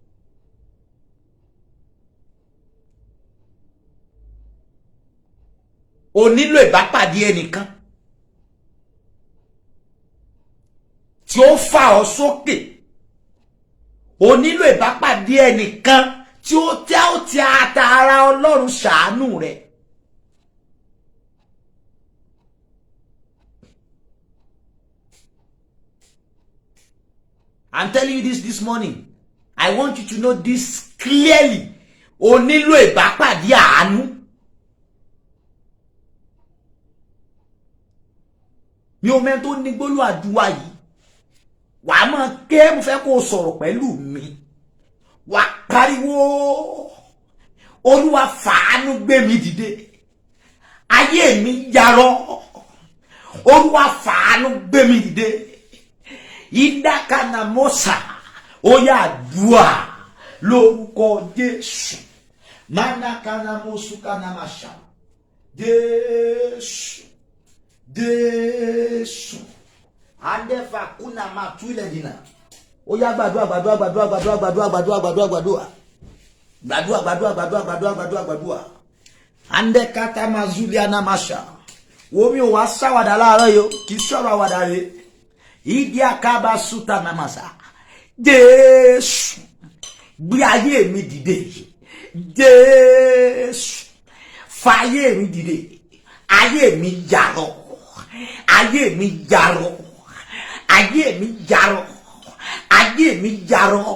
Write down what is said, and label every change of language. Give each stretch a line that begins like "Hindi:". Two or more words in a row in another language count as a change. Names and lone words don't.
Yoruba: O nílò ìbápàdé ẹnìkan tí ó fà ọ́ sókè. O nílò ìbápàdé ẹnìkan tí ó ti àtàrà Ọlọ́run ṣàánú rẹ̀.
English: I'm telling you this morning. I want you to know this clearly.
Yoruba: O nílò ìbápàdé àánú. mi ò mẹ́ tó ní gbólóhùn àdúrà yìí wà á máa ké mo fẹ́ kó sọ̀rọ̀ pẹ̀lú mi wà á pariwo Olúwa fàánú gbé mi dìde ayé mi yarọ Olúwa fàánú gbé mi dìde ìdákanà mọ́sà ó yá dùà lórúkọ Jésù manakana mosukana masha Jésù Jésù andefa kuna matule dina ó yá gbàdúrà ande kata mazulia na masha wo mi ò wá ṣàwàdà láàárọ̀ yo kì sọ̀rọ̀ àwàdà re idi akaba suta na masa Jésù gbé ayé mi dìde Jésù fàyè mi dìde ayé mi yarọ ayé mi yarọ ayé mi yarọ ayé mi yarọ